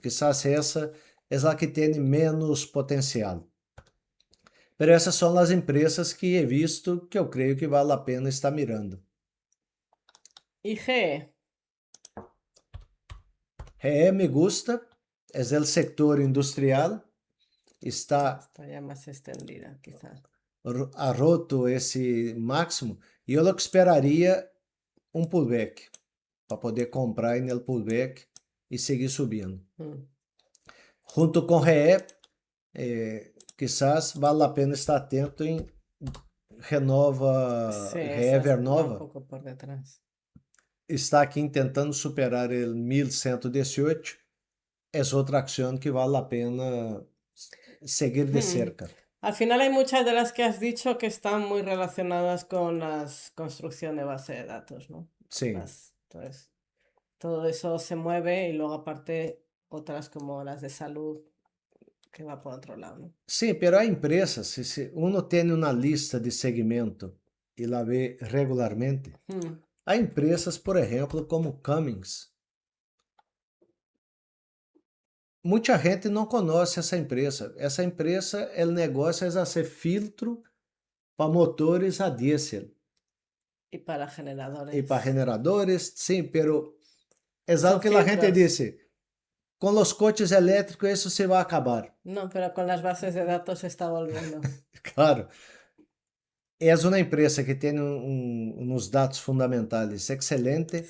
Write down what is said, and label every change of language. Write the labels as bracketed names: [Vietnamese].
[Portuguese] Quizás essa é a que tem menos potencial. [Spanish] Pero [Portuguese] essas são as empresas que [Spanish] he visto [Portuguese] que eu creio que vale a pena estar [Spanish] mirando. IG, [Portuguese] GE [Spanish] me gusta, [Portuguese] é o setor industrial, está [Spanish] está ya más extendida, quizás. ha roto [Portuguese] esse máximo e eu esperaria um pullback para poder comprar no pullback e seguir subindo. Junto com RE, [Spanish] quizás [Portuguese] vale a pena estar atento em Renova, [Spanish] Sí, RE esa va un Vernova, poco por detrás. [Portuguese] está aqui tentando superar o 1118, é outra ação que vale a pena seguir de cerca. [Spanish] Al final hay muchas de las que has dicho que están muy relacionadas con la construcción de base de datos, ¿no? [Portuguese] Sim. [Spanish] Entonces, todo eso se mueve y luego aparte otras como las de salud que va por otro lado, ¿no? [Portuguese] Sim, [Spanish] pero [Portuguese] há empresas, se uno tem uma lista de segmento e la vê regularmente, há empresas, por exemplo, como Cummins. Muita gente não conhece essa empresa. Essa empresa, o negócio é ser filtro para motores a diésel. [Spanish] Y para generadores. [Portuguese] E para generadores, sim, [Spanish] pero [Portuguese] é algo que a gente disse. Com os coches elétricos isso se vai acabar. [Spanish] No, pero con las bases de datos se está volviendo. Claro. [Portuguese] É uma empresa que tem uns dados fundamentais excelentes.